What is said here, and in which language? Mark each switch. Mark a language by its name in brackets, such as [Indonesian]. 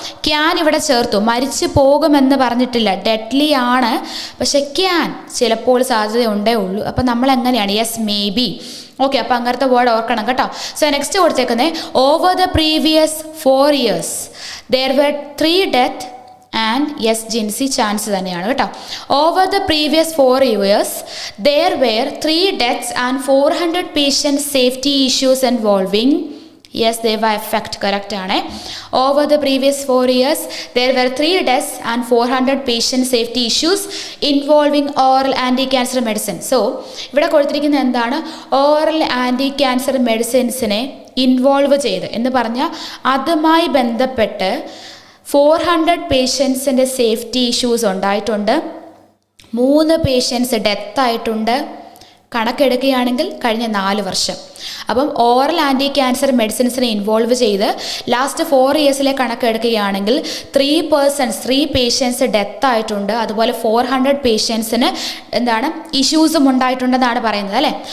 [Malayalam] Can ഇവിടെ ചേർത്തു, മരിച്ചു പോകുമെന്ന് പറഞ്ഞിട്ടില്ല, ഡെഡ്ലി ആണ്, പക്ഷെ ക്യാൻ ചിലപ്പോൾ സാധ്യതയുണ്ടേ ഉള്ളൂ. അപ്പം നമ്മൾ എങ്ങനെയാണ്? Yes, may be. ഓക്കെ, അപ്പോൾ അങ്ങനത്തെ വേർഡ് ഓർക്കണം കേട്ടോ. സോ നെക്സ്റ്റ് കൊടുത്തേക്കുന്നത്, [English] over the previous 4 years there were 3 deaths [Malayalam] and yes, Jincy chance തന്നെയാണ് കേട്ടോ. [English] Over the previous 4 years there were 3 deaths and 400 patient safety issues involving. Yes Deva, effect correct ആണ്. ഓവർ the previous 4 years there were 3 deaths and 400 patient safety issues involving oral anti-cancer medicine. [Malayalam] So ഇവിടെ കൊടുത്തിരിക്കുന്നത് എന്താണ്? Oral anti cancer മെഡിസിൻസിനെ involve ചെയ്ത് എന്ന് പറഞ്ഞാൽ അതുമായി ബന്ധപ്പെട്ട് 400 പേഷ്യൻസിൻ്റെ safety issues ഉണ്ടായിട്ടുണ്ട്, 3 പേഷ്യൻസ് ഡെത്തായിട്ടുണ്ട്. കണക്കെടുക്കുകയാണെങ്കിൽ കഴിഞ്ഞ 4 വർഷം. അപ്പം ഓറൽ ആൻറ്റി ക്യാൻസർ മെഡിസിൻസിനെ ഇൻവോൾവ് ചെയ്ത് ലാസ്റ്റ് 4 yearsലെ കണക്കെടുക്കുകയാണെങ്കിൽ 3 പേഷ്യൻസ് ഡെത്തായിട്ടുണ്ട്, അതുപോലെ 400 പേഷ്യൻസിന് എന്താണ്, ഇഷ്യൂസും ഉണ്ടായിട്ടുണ്ടെന്നാണ് പറയുന്നത് അല്ലേ.